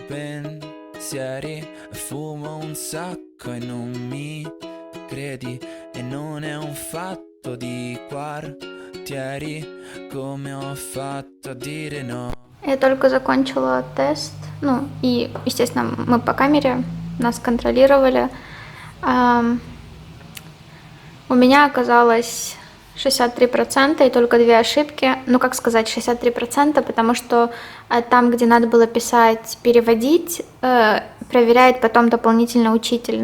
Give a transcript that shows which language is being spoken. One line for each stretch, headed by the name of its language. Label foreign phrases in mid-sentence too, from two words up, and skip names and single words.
Italian: pensieri, fumo un sacco e non mi credi, e non è un fatto di quartieri, come ho fatto a dire no.
Russian: Я только закончила тест, ну и, естественно, мы по камере, нас контролировали. У меня оказалось 63% и только 2 ошибки. Ну, как сказать, 63%, потому что там, где надо было писать, переводить, проверяет потом дополнительно учитель.